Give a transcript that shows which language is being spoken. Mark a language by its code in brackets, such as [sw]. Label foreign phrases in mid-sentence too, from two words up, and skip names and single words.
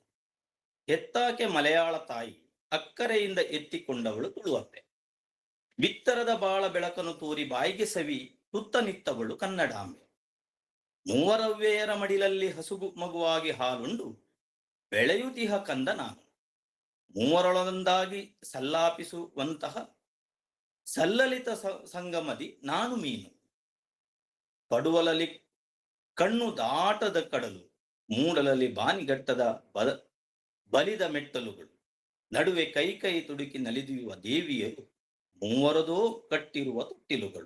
[kn] ಹೆತ್ತಾಕೆ ಮಲಯಾಳ ತಾಯಿ, ಅಕ್ಕರೆಯಿಂದ ಎತ್ತಿಕೊಂಡವಳು ತುಳುವಪ್ಪೆ. ಬಿತ್ತರದ ಬಾಳ ಬೆಳಕನ್ನು ತೋರಿ ಬಾಯಿಗೆ ಸವಿ ತುತ್ತ ನಿತ್ತವಳು ಕನ್ನಡಾಂಬೆ. ಮೂವರವ್ವೆಯರ ಮಡಿಲಲ್ಲಿ ಹಸುಗು ಮಗುವಾಗಿ ಹಾಲುಂಡು ಬೆಳೆಯುತಿಹ ಕಂದ ನಾನು. ಮೂವರೊಳೊಂದಾಗಿ ಸಲ್ಲಾಪಿಸುವಂತಹ ಸಲ್ಲಲಿತ ಸಂಗಮದಿ ನಾನು ಮೀನು. ಪಡುವಲಲ್ಲಿ ಕಣ್ಣು ದಾಟದ ಕಡಲು, ಮೂಡಲಲ್ಲಿ ಬಾನಿಗಟ್ಟದ ಬಲಿದ ಮೆಟ್ಟಲುಗಳು, ನಡುವೆ ಕೈ ಕೈ ತುಡುಕಿ ನಲಿದಿಯುವ ದೇವಿಯರು, ಮೂವರದೋ ಕಟ್ಟಿರುವ ತೊಟ್ಟಿಲುಗಳು.